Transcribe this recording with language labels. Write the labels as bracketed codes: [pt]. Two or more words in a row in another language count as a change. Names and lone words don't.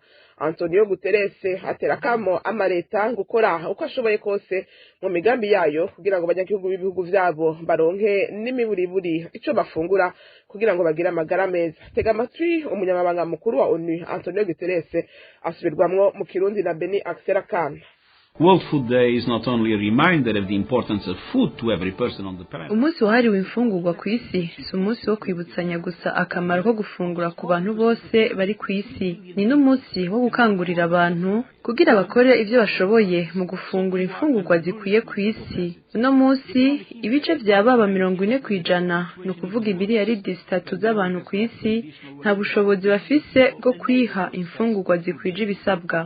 [rn] Antonio Guterres atera kamo amareta gukora uko ashoboye kose mu migambi yayo kugira ngo abanyagihugu b'ibihugu vyabo baronke n'imiburiburi ico bafungura kugira ngo bagire amagara meza. Tega amatwi umunyamabanga mukuru wa ONU Antonio Guterres asubirwamwo mu Kirundi na Beni Axel Kana. [en] World Food Day is not only a reminder of the importance of food to every person on the planet. [rn] Umunsi wahariwe imfungurwa ku isi si umunsi wo kwibutsanya gusa akamaro ko gufungura ku bantu bose bari ku isi. Ni n'umunsi wo gukangurira abantu kugira bakore ivyo bashoboye mu gufungura imfungurwa zikwiye ku isi. Uno munsi ibice vy'ababa 40% no kuvuga miliyaridi 3 z'abantu ku isi nta bushobozi bafise bwo kwiha imfungurwa zikwije ibisabwa.